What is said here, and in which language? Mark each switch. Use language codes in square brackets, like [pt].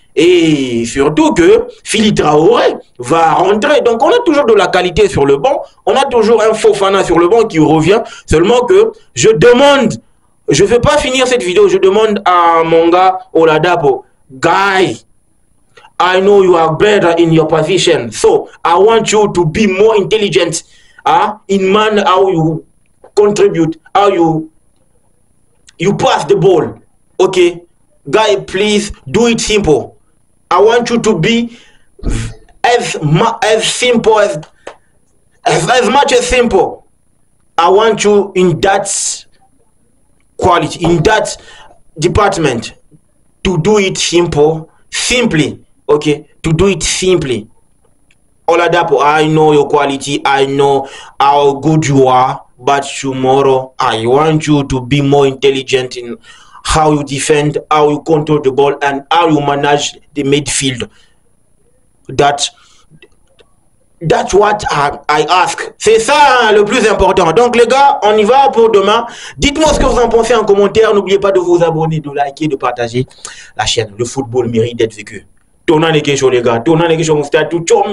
[fr] Et surtout que Philly Traoré va rentrer. Donc on a toujours de la qualité sur le banc. On a toujours un Fofana sur le banc qui revient. Seulement que je demande, je ne vais pas finir cette vidéo, je demande à mon gars Oladapo, [en] guy, I know you are better in your position. So I want you to be more intelligent in man, how you contribute, how you pass the ball. Okay? Guy, please do it simple. I want you to be as simple as much as simple. I want you in that quality, in that department, to do it simply. Okay, to do it simply. Oladapo, I know your quality. I know how good you are, but tomorrow I want you to be more intelligent in how you defend, how you control the ball, and how you manage the midfield. That's what I ask. [fr] C'est ça le plus important. Donc les gars, on y va pour demain. Dites-moi ce que vous en pensez en commentaire. N'oubliez pas de vous abonner, de liker, de partager la chaîne. Le football mérite d'être vécu. Tournez les questions les gars. Tournez les questions. Tout